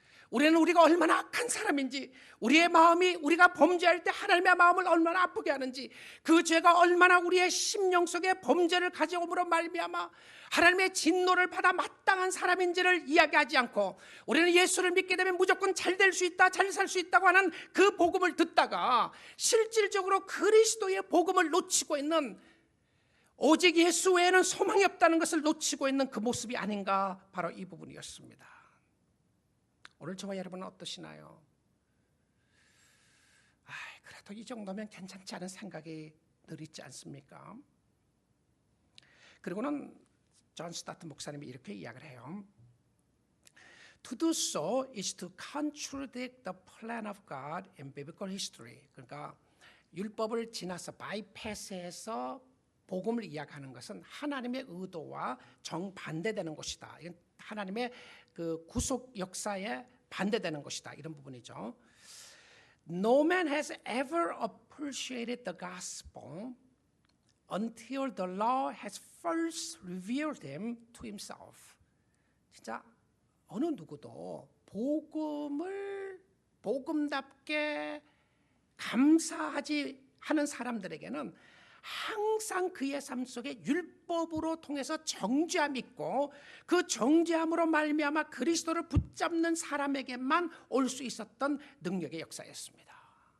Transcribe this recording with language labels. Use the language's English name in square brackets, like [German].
[Korean] 우리가 얼마나 악한 사람인지, 우리의 마음이, 우리가 범죄할 때 하나님의 마음을 얼마나 아프게 하는지, 그 죄가 얼마나 우리의 심령 속에 범죄를 가져옴으로 말미암아 하나님의 진노를 받아 마땅한 사람인지를 이야기하지 않고, 우리는 예수를 믿게 되면 무조건 잘 될 수 있다, 잘 살 수 있다고 하는 그 복음을 듣다가 실질적으로 그리스도의 복음을 놓치고 있는, 오직 예수 외에는 소망이 없다는 것을 놓치고 있는 그 모습이 아닌가, 바로 이 부분이었습니다. 오늘 저와 여러분은 어떠시나요? 그래도 이 정도면 괜찮지 않은 생각이 늘 있지 않습니까? 그리고는 존 스타트 목사님이 이렇게 이야기를 해요. [English] To do so is to contradict the plan of God in biblical history. [Korean] 그러니까 율법을 지나서 바이패스해서 복음을 이야기하는 것은 하나님의 의도와 정반대되는 것이다. 이건 하나님의 그 구속 역사에 반대되는 것이다, 이런 부분이죠. [English] No man has ever appreciated the gospel until the law has first revealed him to himself. [Korean] 진짜 어느 누구도 복음을 복음답게 감사하지 하는 사람들에게는 항상 그의 삶 속에 율법으로 통해서 정죄함이 있고, 그 정죄함으로 말미암아 그리스도를 붙잡는 사람에게만 올 수 있었던 능력의 역사였습니다.